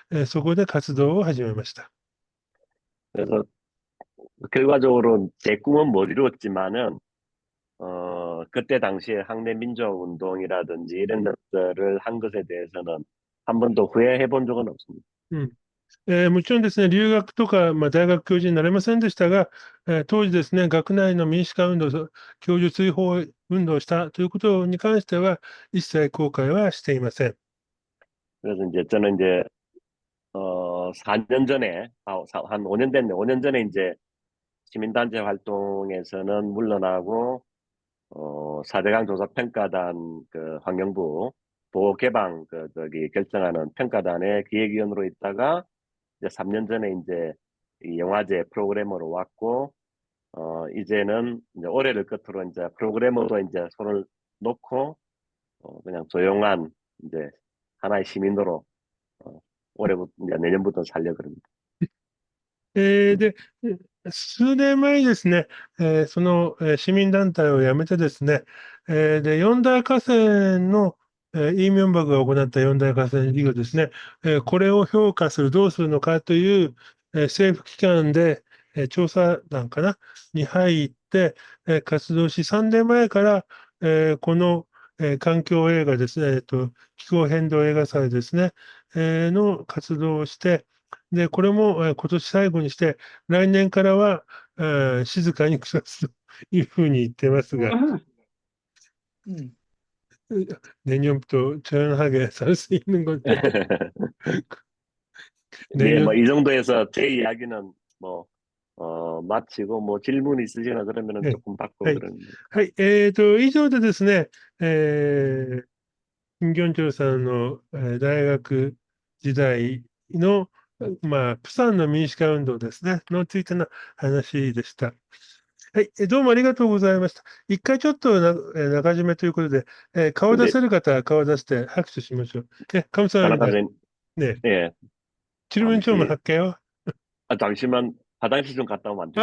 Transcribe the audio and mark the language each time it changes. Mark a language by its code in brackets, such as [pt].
[ja] そこで活動を始めました。 [ko] 그래서 결과적으로 제 꿈은 못 이루었지만은 그때 당시에 학내 민주화운동이라든지 이런 것들을 한 것에 대해서는 한 번도 후회해 본 적은 없습니다. [ja] うんもちろんですね、留学とか、まあ、大学教授になれませんでしたが、当時ですね、学内の民主化運動、教授追放運動をしたということに関しては、一切後悔はしていません。 [ko] 그래서 이제 저는 이제 4년 전에 한 5년 됐네. 5년 전에 이제 시민단체 활동에서는 물러나고 4대강 조사평가단 그 환경부 보호개방 그 저기 결정하는 평가단의 기획위원으로 있다가 이제 3년 전에 이제 이 영화제 프로그래머로 왔고 이제는 이제 올해를 끝으로 이제 프로그래머로 이제 손을 놓고 그냥 조용한 이제 하나의 시민으로 어, 올해부터 이제 내년부터 살려 그럽니다. [ja] で、数年前にですね、その、市民団体を辞めてですね、で、四大河川の、イ・ミョンバクが行った四大河川事業ですね、これを評価する、どうするのかという、政府機関で、調査団かな、に入って、活動し、3年前から、この、環境映画ですね、気候変動映画祭ですね、の活動をして、で、これも、今年最後にして、来年からは、静かに暮らすというふうに言ってますが、 음. [ko] 내년부터 조용하게 살 수 있는 건데, 네, 뭐 내년, 이 정도에서 제 이야기는 뭐 마치고 뭐 질문 있으시거나 그러면은 [ja] はい。 [ko] 조금 받고 [ja] はい。 [ko] 그러는 [ja] はい。以上でですね、金元長さんの、大学時代の、まあ、プサンの民主化運動ですね、のついての話でした。はい、どうもありがとうございました。一回ちょっと中締めということで、顔出 [ko] 근데 [ja] せる方は顔出して拍手しましょう。 [ko] 감사합니다. 하나까지 네, 예 질문 좀 잠시 할게요. 잠시만 화장실 좀 갔다 오면 안